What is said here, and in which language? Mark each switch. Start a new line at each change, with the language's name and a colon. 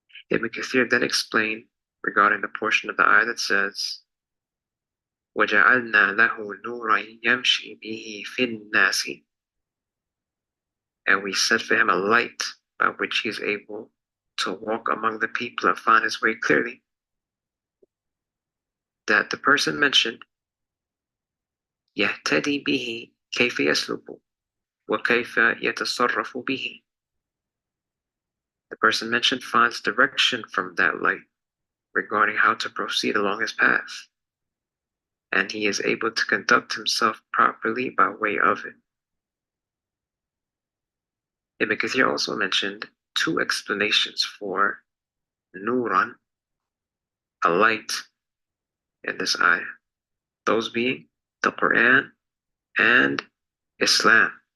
English: Ibn Kathir then explained regarding the portion of the ayah that says,
Arabic: وَجَعَلْنَا لَهُ نُورًا يَمْشِي بِهِ فِي النَّاسِ,
English: and we set for him a light by which he is able to walk among the people and find his way clearly. That the person mentioned,
Arabic: يَهْتَدِي بِهِ كَيْفَ يَسْلُكُ وَكَيْفَ يَتَصَرَّفُ بِهِ.
English: The person mentioned finds direction from that light regarding how to proceed along his path, and he is able to conduct himself properly by way of it. Ibn Kathir also mentioned two explanations for Nuran, a light, in this ayah, those being the Quran and Islam.